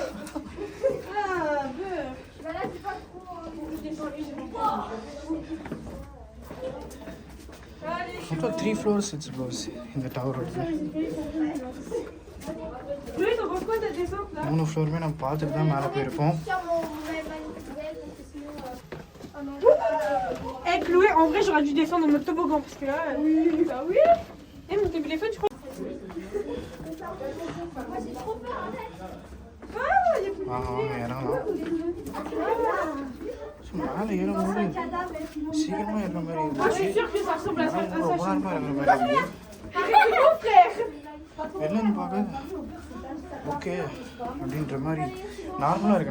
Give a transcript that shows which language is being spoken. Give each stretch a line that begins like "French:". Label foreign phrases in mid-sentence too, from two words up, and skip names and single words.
Tamil: மொத்தம் 3 floors எக்ஸ்ப்ளோர்ஸ் இந்த டவர் இருக்குது. 3 ஃப்ளோருமே நம்ம பார்த்துட்டு தான் மேலே போயிருக்கோம்.
French: Eh Chloé, en vrai j'aurais dû descendre en mode toboggan parce que là... Oui, bah oui. Eh mon téléphone je crois...
Tamil: வாங்க இறங்கலாம். மேலே ஏறும்போது சீக்கிரமாக ஏறுற மாதிரி இருந்துச்சு. ரொம்ப நேரமாக ஏறுற மாதிரி இருந்துச்சு. வெளிலேருந்து பார்க்க ஓகே அப்படின்ற மாதிரி நார்மலாக இருக்கு.